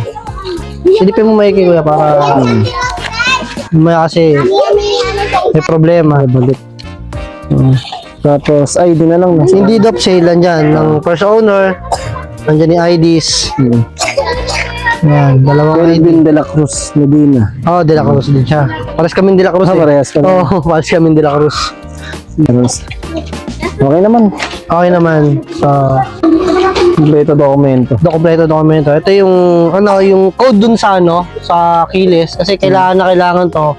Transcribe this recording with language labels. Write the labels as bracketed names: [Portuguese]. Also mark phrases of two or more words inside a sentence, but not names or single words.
[Filipino] Silipin mo maiki, kuya, para may kasi may problema. balik. Tapos, ID na lang. Hindi [English] deed of sale [Filipino] lang dyan. Ng [English] first owner, [Filipino] nandiyan yung IDs. Yan, dalawang ID. Kelvin de la Cruz Medina. Oh, De La Cruz din siya. Pares kaming De La Cruz eh. Parehas kami. Oo, pares kaming De La Cruz. Okay naman. Okay naman. So, Kompleto dokumento. dokumento. Ito yung ano, yung code dun sa ano, sa keyless kasi kailangan to.